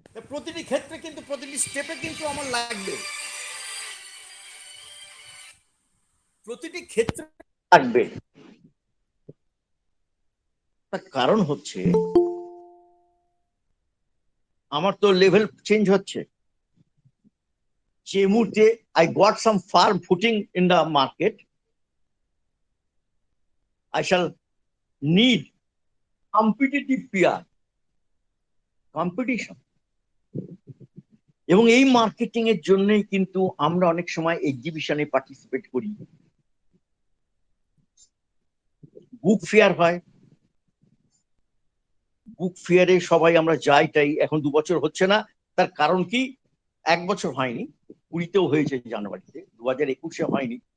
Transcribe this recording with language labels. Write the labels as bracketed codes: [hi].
[bn] প্রতিটি ক্ষেত্রে কিন্তু প্রতিটি স্টেপে কিন্তু আমার লাগবে, প্রতিটি ক্ষেত্রে লাগবে। তার কারণ হচ্ছে আমার তো লেভেল চেঞ্জ হচ্ছে। যে মুহূর্তে [en] I got some firm footing in the market, I shall need competitive PR, competition. [bn] এবং এই মার্কেটিং এর জন্যই কিন্তু আমরা অনেক সময় এক্সিবিশনে পার্টিসিপেট করি, বুক ফেয়ার হয়, বুক ফেয়ারে সবাই আমরা যাই। তাই এখন 2 বছর হচ্ছে না, তার কারণ কি? 1 বছর হয়নি, 20-তেও হয়েছে জানুয়ারিতে, 2021-এ হয়নি।